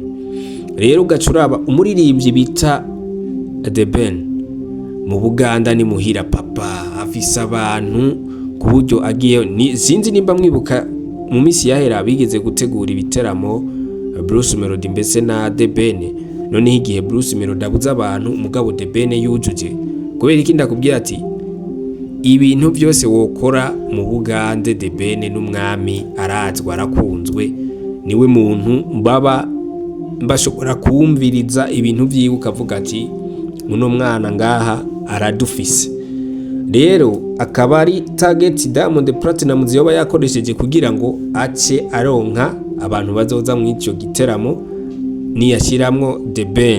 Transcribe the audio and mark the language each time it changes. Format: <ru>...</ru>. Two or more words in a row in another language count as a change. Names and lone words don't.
<rn>Rero ugacuraba umuririmbyi bita The Ben mu Buganda ni muhira papa, afise abantu ku buryo agiye sinzi nimba mwibuka mu misi yahera bigeze gutegura ibiteramo Bruce Melody mbese na The Ben. None igihe Bruce Melody abuza abantu, mugabo The Ben yujuje. Kubera iki ndakubwira ati ibintu byose wokora mu Bugande The Ben n'umwami arazwa arakunzwe, niwe muntu bashobora kumviriza ibintu vyiwe ukavuga ati muno mwana ngaha aradufise. Rero akaba ari target Diamond Platnumz yoba yakoresheje kugira ngo ace aronka abantu bazoza mu ico giteramo niyashiramwo The Ben.</rn>